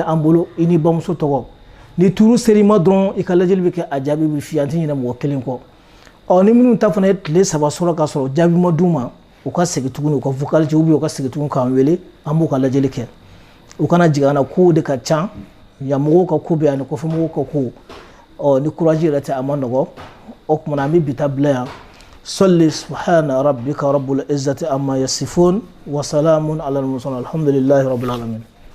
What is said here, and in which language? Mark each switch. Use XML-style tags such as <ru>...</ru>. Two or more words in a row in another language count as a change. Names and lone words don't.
<bm>an bolo i ni bamuso tɔgɔ ni tuuru ser'i ma dɔrɔn i ka lajɛli bɛ kɛ a jaabi bɛ f'i ye an tɛ ɲinɛ mɔgɔ kelen kɔ ɔ ni minnu ta fana ye tile 3 sɔrɔ ka sɔrɔ jaabi ma d'u ma u ka segin tuguni u ka vocal ci u ka segin tuguni k'an wele an b'u ka lajɛli kɛ u kana jigin an na kow de ka ca yan mɔgɔw ka ko bɛ yan ani kɔfɛmɔgɔw ka ko ɔ ni courage yɛrɛ tɛ a ma nɔgɔ o kumana an bɛ bi ta bila yan salli</bm> <ar>سبحان ربك رب العزة عما يصفون وسلام على المرسلين الحمد لله رب العالمين</ar>